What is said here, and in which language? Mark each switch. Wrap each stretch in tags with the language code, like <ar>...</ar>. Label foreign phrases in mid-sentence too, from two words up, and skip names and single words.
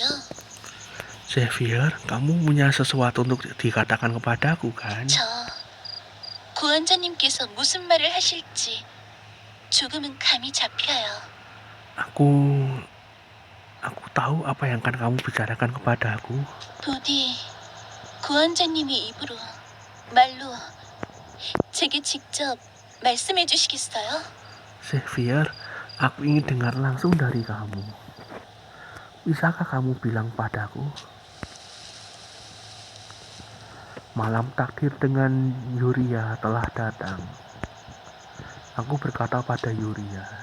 <id>Xavier, kamu punya sesuatu untuk dikatakan kepadaku kan?</id> <ko>저 구원자님께서 무슨 말을 하실지 조금은 감이 잡혀요.</ko> <id>Aku tahu apa yang akan kamu bicarakan kepadaku.</id> <ko>부디 구원자님의 입으로 말로 제게 직접 말씀해 주시겠어요?</ko> <id>Xavier, aku ingin dengar langsung dari kamu. Bisakah kamu bilang padaku? Malam takdir dengan Yuria telah datang. Aku berkata pada Yuria.</id>